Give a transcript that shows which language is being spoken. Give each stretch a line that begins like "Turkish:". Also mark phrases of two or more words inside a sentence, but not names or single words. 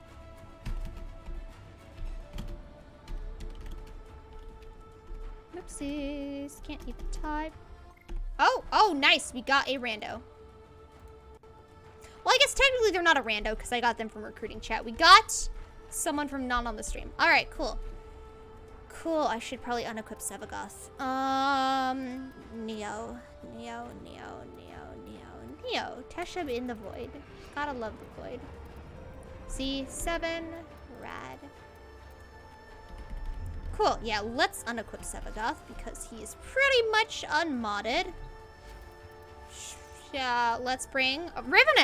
English: Oopsies. Can't even type. Oh, nice. We got a rando. Well, I guess technically they're not a rando because I got them from recruiting chat. We got someone from not on the stream. All right, cool. I should probably unequip Sevagoth. Neo. Tesheb in the void. Gotta love the void. C7. Rad. Cool. Yeah, let's unequip Sevagoth because he is pretty much unmodded. Yeah, let's bring Rivenet.